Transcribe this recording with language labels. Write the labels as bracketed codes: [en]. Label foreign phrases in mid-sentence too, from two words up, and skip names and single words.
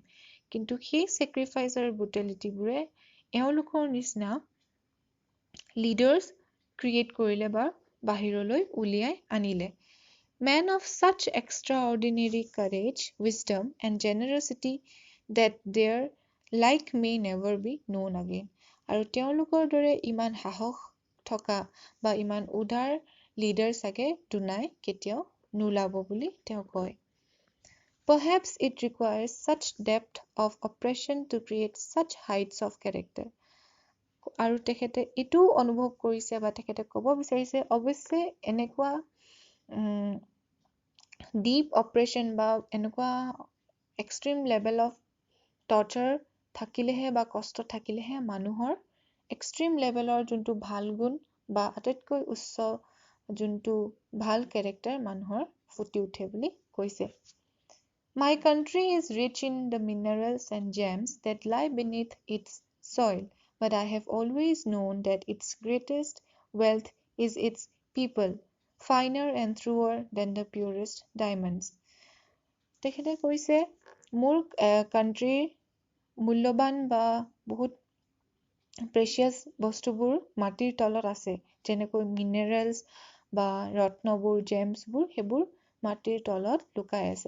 [as] কিন্তু সেই sacrifice আৰু brutalityবোৰে এওঁলোকৰ নিচিনা [en] leaders create [as] কৰিলে বা বাহিৰলৈ উলিয়াই আনিলে। [en] Men of such extraordinary courage, wisdom and generosity that their like may never be known again. [as] আৰু তেওঁলোকৰ দৰে ইমান সাহস থকা বা ইমান উদাৰ লিডাৰ চাগে দুনাই কেতিয়াও নোলাব বুলি তেওঁ কয়। [en] Perhaps it requires such depth of oppression to create such heights of character. [as] আৰু তেখেতে এইটো অনুভৱ কৰিছে বা তেখেতে ক'ব বিচাৰিছে অৱশ্যে এনেকুৱা [en] deep operation [as] বা এনেকুৱা [en] extreme level of torture [as] থাকিলেহে বা কষ্ট থাকিলেহে মানুহৰ এক্সট্ৰিম লেভেলৰ যোনটো ভাল গুণ বা আটাইতকৈ উচ্চ যোনটো ভাল কেৰেক্টাৰ মানুহৰ ফুটি উঠে বুলি কৈছে। [en] My country is rich in the minerals and gems that lie beneath its soil, but I have always known that its greatest wealth is its people, finer and truer than the purest diamonds. [as] তেখেতে কৈছে মোৰ কাণ্ট্ৰিৰ মূল্যৱান বা বহুত প্ৰেচিয়াছ বস্তুবোৰ মাটিৰ তলত আছে, যেনেকৈ মিনাৰেলছ বা ৰত্নবোৰ, জেমছবোৰ, সেইবোৰ মাটিৰ তলত লুকাই আছে।